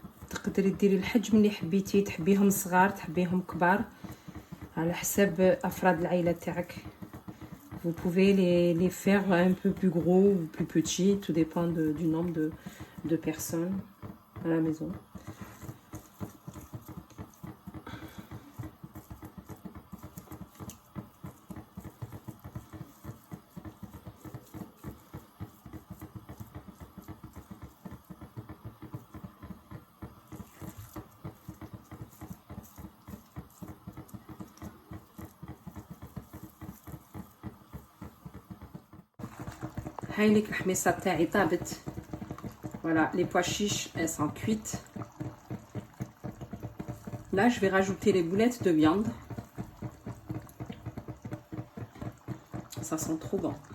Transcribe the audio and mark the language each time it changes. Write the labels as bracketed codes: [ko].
[ar] تقدري ديري الحجم اللي حبيتي، تحبيهم صغار تحبيهم كبار على حساب افراد العائله تاعك. [fr] Vous pouvez les faire un peu plus gros ou plus petits, tout dépend du nombre de personnes à la maison. [ar] هاي لك الحميصه تاعي طابت. [fr] Voilà, les pois chiches, elles sont cuites. Là, je vais rajouter les boulettes de viande. Ça sent trop bon.